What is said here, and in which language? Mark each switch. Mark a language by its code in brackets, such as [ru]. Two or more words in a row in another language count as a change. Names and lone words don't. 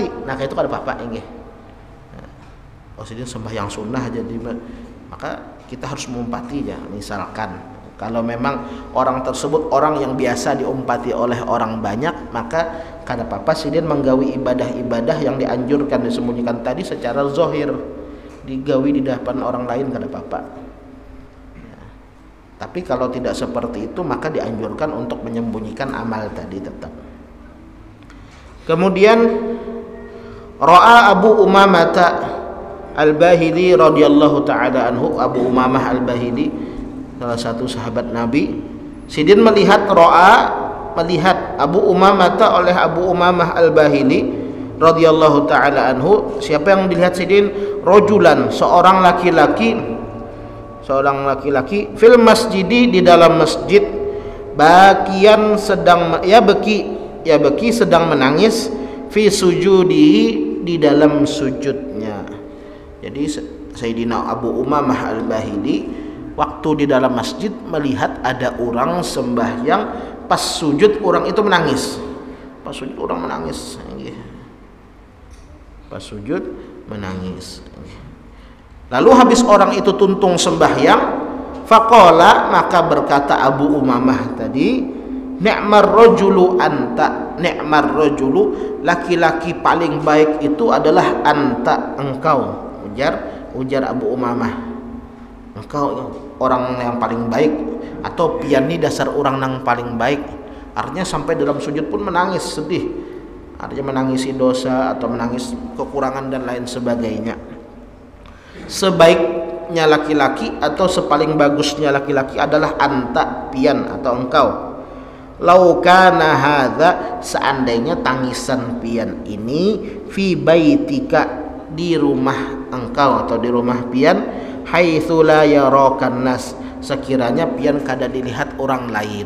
[bjn] Nah kayak itu kada apa-apa inggih. Sidin sembahyang sunnah aja, maka kita harus mengumpati ya. Misalkan kalau memang orang tersebut orang yang biasa diumpati oleh orang banyak, maka kada apa-apa sidin menggawi ibadah-ibadah yang dianjurkan disembunyikan tadi secara zahir, digawi di depan orang lain kada apa-apa. [id] Tapi kalau tidak seperti itu, maka dianjurkan untuk menyembunyikan amal tadi tetap. [bjn] Kemudian ra'a Abu Umamah Al-Bahili [ar] رضي الله تعالى عنه, [bjn] Abu Umamah Al-Bahili salah satu sahabat Nabi, sidin melihat Abu Umamah oleh Abu Umamah Al-Bahili [ar] رضي الله تعالى عنه. [bjn] Siapa yang dilihat sidin? Rojulan, seorang laki-laki [ar] في المسجد, [bjn] di dalam masjid, bakian sedang beki sedang menangis, [ar] في سجودي, [bjn] di dalam sujudnya. [id] Jadi Sayyidina Abu Umamah Al-Bahili waktu di dalam masjid melihat ada orang sembahyang, pas sujud orang itu menangis. Pas sujud orang menangis. Pas sujud menangis. [bjn] Lalu habis orang itu tuntung sembahyang, faqala, maka berkata Abu Umamah tadi, [ar] نعم الرجل أنت, نعم الرجل, [id] laki-laki paling baik itu adalah anta, engkau. [bjn] Ujar Abu Umamah, engkau orang yang paling baik, atau piani dasar orang yang paling baik. [id] Artinya sampai dalam sujud pun menangis, sedih. Artinya menangisi dosa atau menangis kekurangan dan lain sebagainya. Sebaiknya laki-laki atau sepaling bagusnya laki-laki adalah anta, [bjn] pian atau engkau. [ar] لو كان هذا, [bjn] seandainya tangisan pian ini, [ar] في بيتك, [bjn] di rumah engkau atau di rumah pian, [ar] حيث لا يراك الناس, [bjn] sekiranya pian kada dilihat orang lain.